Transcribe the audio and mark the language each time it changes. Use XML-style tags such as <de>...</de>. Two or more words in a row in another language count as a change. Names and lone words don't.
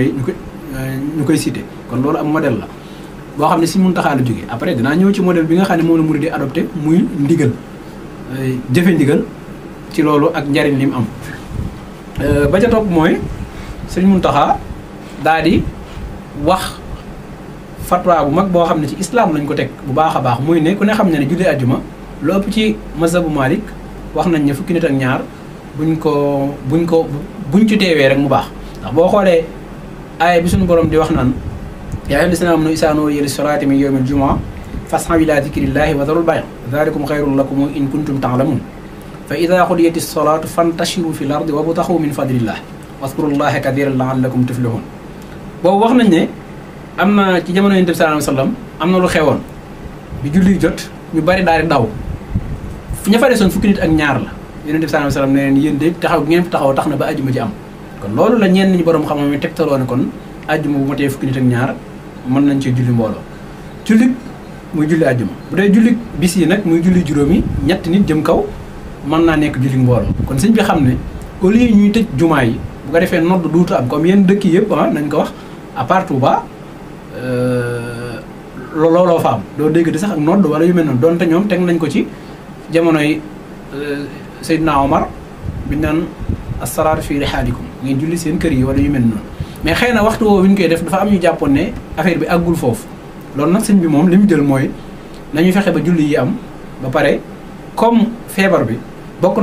<wo>ñu koy cité kon loolu am modèle la boo xam ne si mun taxaa la jógee après dinaa ñëw ci modèle bi nga xam ne moom la murid di adopté muy ndigal jëfe ndigal ci loolu ak njariñ li mu am ba ca topp mooy Sëriñ Muntaxa daal di wax fatwa bu mag boo xam ne ci islam lañ ko teg bu baax a baax muy ne ku ne xam ne julli àjjuma lu ëpp ci mazhabu Malik wax nañ ne fukki nit ak ñaar buñ ci teewee rek mu baax ndax boo xoolee aaya bi suñu borom di wax naan</wo> <ar>يا أيها الذين آمنوا إذا نودي للصلاة من يوم الجمعة فاسعوا إلى ذكر الله وذروا البيع ذلكم خير لكم إن كنتم تعلمون فإذا قضيت الصلاة فانتشروا في الأرض وابتغوا من فضل الله واذكروا الله كثيرا لعلكم تفلحون.</ar> <wo>boobu wax nañ ne am na ci jamono Yonent bi</wo> <ar>صلى الله عليه وسلم</ar> <wo>am na lu xewoon bi julli jot ñu bari daal di daw ña fa desoon fukki nit ak ñaar la Yonent bi</wo> <ar>صلى الله عليه وسلم</ar> <wo>ne leen yéen de taxaw bi ngeen fi taxaw tax na ba àjjuma ji am kon loolu la ñenn ñi borom xam-xam yi tegtaloo ne kon àjjuma bu matee fukki nit ak ñaar mën nañ cee julli mbooloo julli muy julli àjjuma bu dee julli bis yi nag muy julli juróomi ñetti nit jëm kaw mën naa nekk julli mbooloo kon sëñ bi xam ne</wo> <fr>au lieu</fr> <wo>ñuy tëj jumaa yi bu ko defee nodd duutu am comme yenn dëkk yëpp nañ ko wax</wo> <fr>à part</fr> <wo>Touba looloo fa am doo dégg di sax ak nodd wala yu mel noonu donte ñoom teg nañ ko ci jamonoy Seydina Omar bi naan</wo> <ar>الصلاة في رحالكم</ar> <wo>ngeen julli seen kër yi wala yu mel noonu mais xëy na waxtu woowu ñu koy def dafa am ñu jàppoon ne affaire bi àggul foofu loolu nag sëñ bi moom li mu jël mooy nañu fexe ba julli yi am ba pare comme feebar bi bokk na</wo>